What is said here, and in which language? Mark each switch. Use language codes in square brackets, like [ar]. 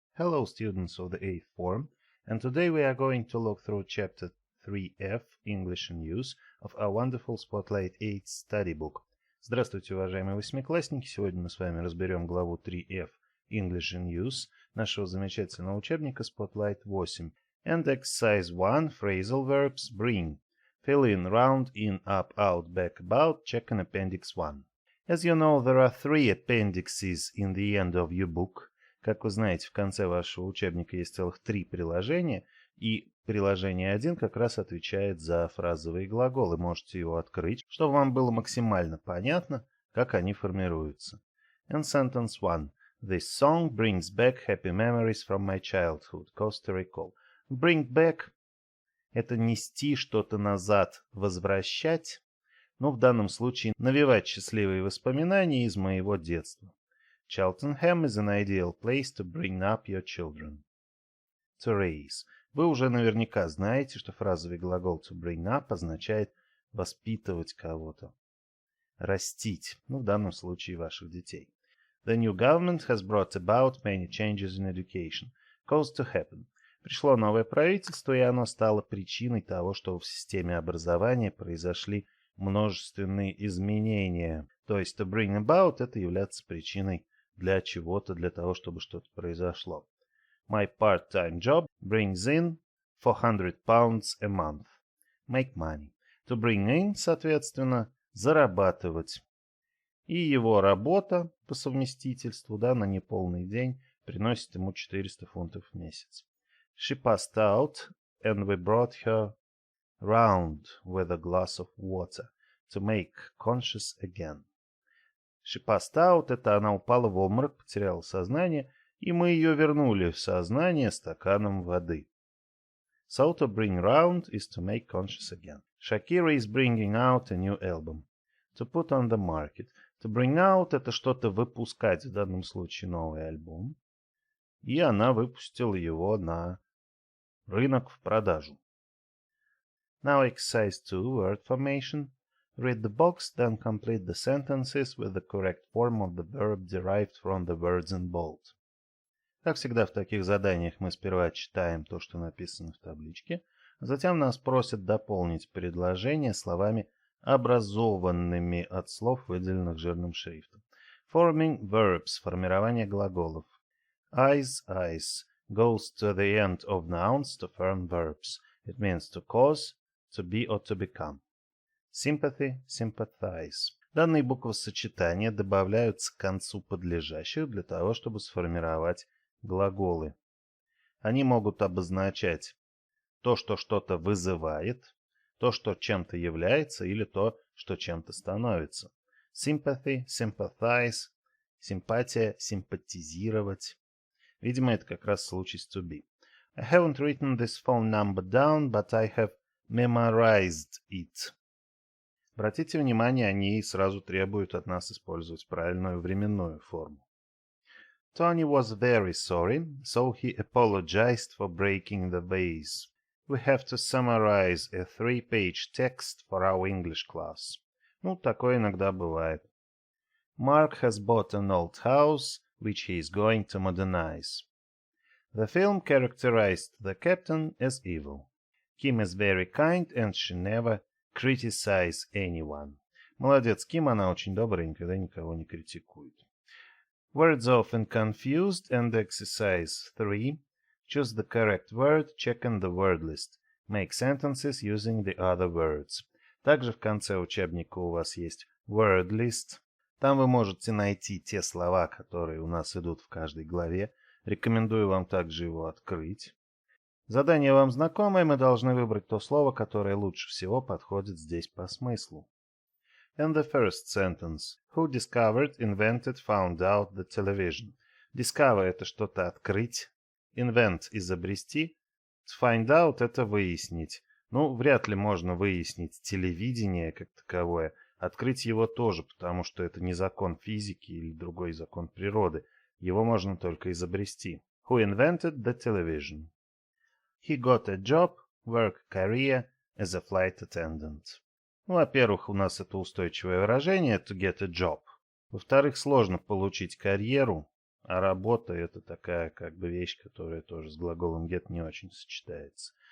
[en] Hello students of the 8th form, and today we are going to look through chapter 3F, English in Use, of our wonderful Spotlight 8 study book. [ru] Здравствуйте, уважаемые восьмиклассники! Сегодня мы с вами разберем главу 3F, English in Use, нашего замечательного учебника Spotlight 8. [en] And exercise 1, phrasal verbs, bring. Fill in, round, in, up, out, back, about, check in appendix 1. As you know, there are 3 appendices in the end of your book. [ru] Как вы знаете, в конце вашего учебника есть целых 3 приложения, и приложение 1 как раз отвечает за фразовые глаголы. Можете его открыть, чтобы вам было максимально понятно, как они формируются. [en] In sentence 1. This song brings back happy memories from my childhood. Cause to recall. [ru] Bring back – это нести что-то назад, возвращать, но в данном случае навевать счастливые воспоминания из моего детства. [en] Cheltenham is an ideal place to bring up your children. To raise. [ru] Вы уже наверняка знаете, что фразовый глагол to bring up означает воспитывать кого-то. Растить. В данном случае ваших детей. [en] The new government has brought about many changes in education. Cause to happen. [ru] Пришло новое правительство, и оно стало причиной того, что в системе образования произошли множественные изменения. То есть to bring about это является причиной для чего-то, для того, чтобы что-то произошло. [en] My part-time job brings in £400 a month. Make money. [ru] To bring in, соответственно, зарабатывать. И его работа по совместительству, на неполный день, приносит ему 400 фунтов в месяц. [en] She passed out, and we brought her round with a glass of water to make conscious again. She passed out, [ru] это она упала в обморок, потеряла сознание, и мы ее вернули в сознание стаканом воды. [en] So to bring round is to make conscious again. Shakira is bringing out a new album. To put on the market. [ru] To bring out это что-то выпускать, в данном случае новый альбом. И она выпустила его на рынок в продажу. [en] Now exercise 2, word formation. Read the box, then complete the sentences with the correct form of the verb derived from the words in bold. [ru] Как всегда в таких заданиях мы сперва читаем то, что написано в табличке, а затем нас просят дополнить предложение словами, образованными от слов, выделенных жирным шрифтом. [en] Forming verbs – [ru] формирование глаголов. [en] Eyes goes to the end of nouns to form verbs. It means to cause, to be or to become. Sympathy, sympathize. [ru] Данные буквосочетания добавляются к концу подлежащих для того, чтобы сформировать глаголы. Они могут обозначать то, что что-то вызывает, то, что чем-то является, или то, что чем-то становится. Sympathy, sympathize, симпатия, симпатизировать. Видимо, это как раз случай с to be. [en] I haven't written this phone number down, but I have memorized it. [ru] Обратите внимание, они сразу требуют от нас использовать правильную временную форму. [en] Tony was very sorry, so he apologized for breaking the vase. We have to summarize a 3-page text for our English class. [ru] Такое иногда бывает. [en] Mark has bought an old house, which he is going to modernize. The film characterized the captain as evil. Kim is very kind, and she never criticize anyone. [ru] Молодец, Ким, она очень добрая и никогда никого не критикует. [en] Words often confused and exercise 3. Choose the correct word, check in the word list. Make sentences using the other words. [ru] Также в конце учебника у вас есть word list. Там вы можете найти те слова, которые у нас идут в каждой главе. Рекомендую вам также его открыть. Задание вам знакомое, мы должны выбрать то слово, которое лучше всего подходит здесь по смыслу. [en] In the first sentence, who discovered, invented, found out the television. [ru] Discover – это что-то открыть. Invent – изобрести. Find out – это выяснить. Вряд ли можно выяснить телевидение как таковое. Открыть его тоже, потому что это не закон физики или другой закон природы. Его можно только изобрести. [en] Who invented the television? He got a job, work, career as a flight attendant. [ru] Во-первых, у нас это устойчивое выражение [en] to get a job. [ru] Во-вторых, сложно получить карьеру, А работа это такая как бы вещь, которая тоже с глаголом get не очень сочетается.